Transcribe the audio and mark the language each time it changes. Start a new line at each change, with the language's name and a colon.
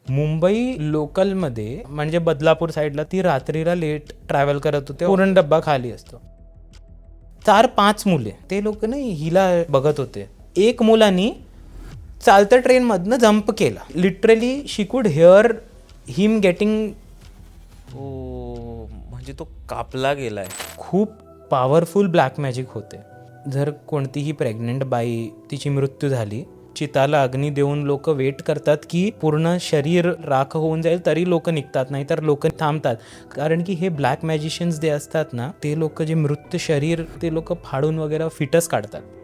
Marathi: मुंबई लोकलमध्ये म्हणजे बदलापूर साईडला ती रात्रीला लेट ट्रॅव्हल करत होते. पूर्ण डब्बा खाली असतो. 4-5 मुले ते लोक नाही हिला बघत होते. एक मुलानी चालत्या ट्रेनमधनं जंप केला.
English: Literally she could hear him getting.
Marathi: ओ म्हणजे तो कापला गेलाय. खूप पॉवरफुल ब्लॅक मॅजिक होते. जर कोणतीही प्रेग्नंट बाई तिची मृत्यू झाली, चिताला अग्नी देऊन लोक वेट करतात की पूर्ण शरीर राख होऊन जाईल तरी लोक निघतात, नाही तर लोक थांबतात. कारण की हे ब्लॅक मॅजिशियन्स जे असतात ना, ते लोक जे मृत शरीर ते लोक फाडून वगैरे फिटस काढतात.